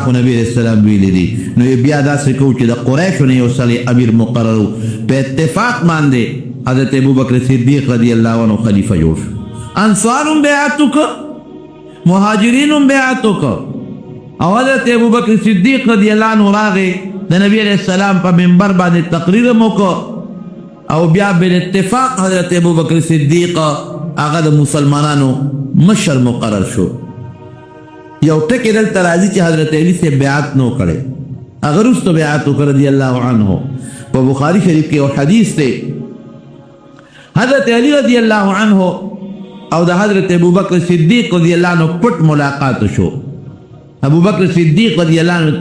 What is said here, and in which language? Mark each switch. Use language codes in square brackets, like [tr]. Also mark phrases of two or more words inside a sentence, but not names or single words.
[ps] خو نبی [ar] علیه السلام [ps] ویلی دي نو بیا داسې کوو چې د قریشو نه یو سړی امیر مقرر په اتفاق باندې حضرت ابوبکر صدیق [ar] رضی الله عنه [ps] خلیفه جوړ شو انصار هم بیعت وکړه مهاجرین هم بیعت وکړه او حضرت ابوبکر صدیق [ar] رضی الله عنه [ps] راغې د نبی [ar] علیه السلام [ps] په منبر باندې تقریر هم وکړه او بیا بالاتفاق حضرت ابوبکر صدیق هغه د مسلمانانو مشر مقرر شو یو ټکی دلته راځي چې حضرت علی سے بیعت نو کړي هغه وروسته بیعت وکړه [ar] رضی الله عنه [ps] په بخاری شریف کې یو حدیث دی حضرت علی [ar] رضی الله عنه [ps] او د حضرت ابوبکر صدیق [ar] رضی الله عنه [ps] پټ ملاقات شو ابوبکر صدیق [ar] رضی الله عنه